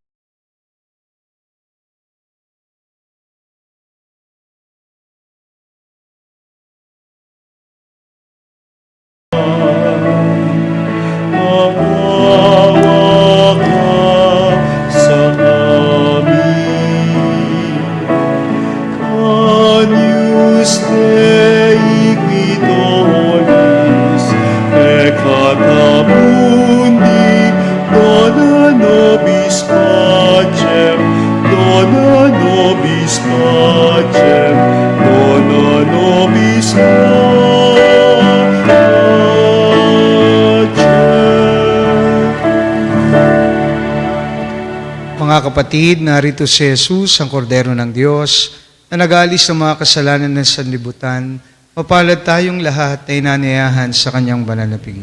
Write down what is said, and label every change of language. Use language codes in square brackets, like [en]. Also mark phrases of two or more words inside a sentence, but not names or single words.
[tl] Maawa ka sa amin. [la] Agnus Dei qui tollis peccata mundi, dona nobis pacem, dona nobis pacem, dona nobis pacem. [tl] Mga kapatid, narito si Jesus, ang kordero ng Diyos, na nag-aalis ng mga kasalanan ng sanlibutan. Mapalad tayong lahat na inanayahan sa kanyang banal na piging.